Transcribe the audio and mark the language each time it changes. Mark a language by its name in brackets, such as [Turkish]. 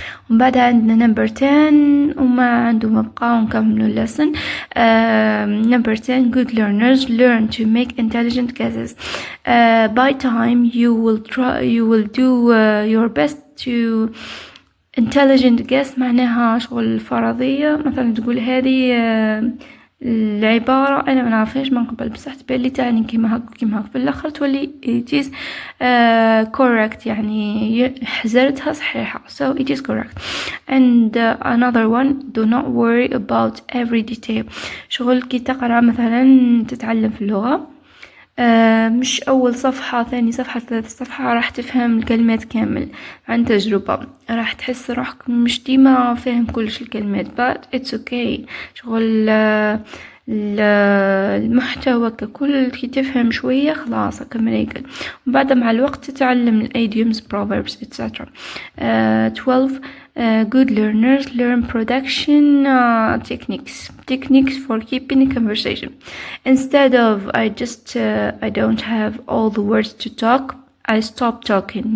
[Arabic] ومن بعد عندنا [English] number 10 [Arabic] وما عنده مبقى ونكملوا lesson. [English] number 10, good learners learn to make intelligent guesses. By time you will do your best to intelligent guess. [Arabic] معناها شغل فرضية، مثلا تقول هذه العبارة أنا ما نعرفهاش من قبل بصح تبان لي تعني كيما هاك كيما هاك، في الآخر تولي [English] it is correct، [Arabic] يعني حزرتها صحيحة. [English] So it is correct. And another one, do not worry about every detail. [Arabic] شغل كي تقرأ مثلا تتعلم في اللغة، مش أول صفحة ثاني صفحة ثالث صفحة راح تفهم الكلمات كامل. عن تجربة راح تحس روحك مش ديما فاهم كلش الكلمات [English] but it's okay. [Arabic] شغل المحتوى ككل كي تفهم شوية خلاص كمل يقل. وبعد مع الوقت تتعلم [English] idioms, proverbs, etc. 12, good learners learn production techniques for keeping a conversation. Instead of I don't have all the words to talk, I stop talking.